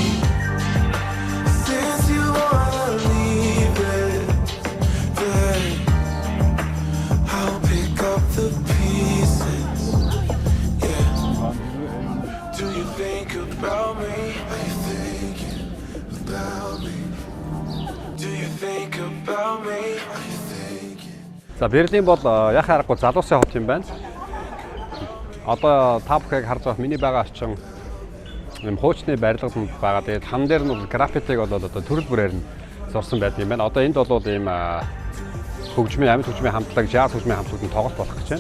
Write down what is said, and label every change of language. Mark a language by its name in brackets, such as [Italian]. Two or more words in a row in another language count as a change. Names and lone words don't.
[English] Since you wanna leave it, then I'll pick up the pieces. Yeah. Do you think about me? Are you thinking about me? Do you think about me? Are you thinking? [Mongolian] За Берлин бол яг харахгүй залуусын хот юм байна. Одоо та бүхэнд харж байгаа миний байгаа орчин юм хуучны барилганд байгаа. Тэгээд хан дээр нь граффитиг бол одоо төрөл бүрээр нь зурсан байдаг юм байна. Одоо энд бол ийм хөгжмийн амьд хөгжмийн хамтлаг, жаз хөгжмийн хамтлагууд нь тоглолт болох гэж байна.